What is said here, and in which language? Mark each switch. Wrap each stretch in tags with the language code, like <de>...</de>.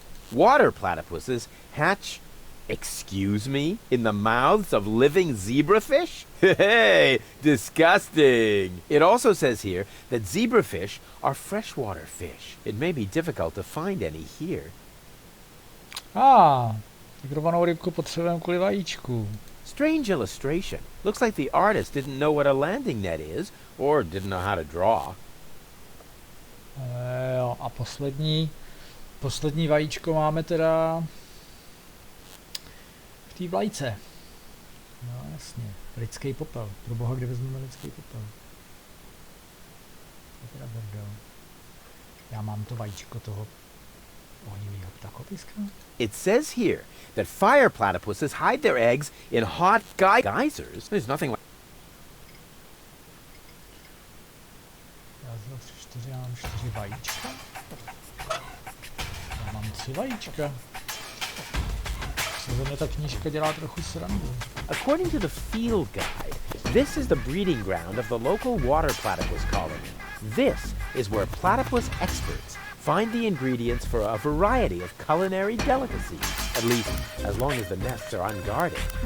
<en>Water platypuses hatch, excuse me, in the mouths of living zebrafish? Hey, disgusting! It also says here that zebrafish are freshwater fish. It may be difficult to find any here.</en> <cs>Mikrovanou rybku potřebujeme kvůli vajíčku.</cs> <en>Strange illustration. Looks like the artist didn't know what a landing net is, or didn't know how to draw.</en> <cs>Jo, a poslední vajíčko máme teda v té vlajce. No jasně, lidský popel. Pro boha, kde vezmeme lidský popel? To je teda bordel. Já mám to vajíčko toho ohnivého ptakopiska.</cs> <en>It says here that fire platypuses hide their eggs in hot geysers. There's nothing like...</en> <cs>Já mám 4 vajíčka. Já mám 3 vajíčka. Se ze mě ta knížka dělá trochu srandu.</cs> <en>According to the field guide, this is the breeding ground of the local water platypus colony. This is where platypus experts find the ingredients for a variety of culinary delicacies, at least as long as the nests are unguarded.</en>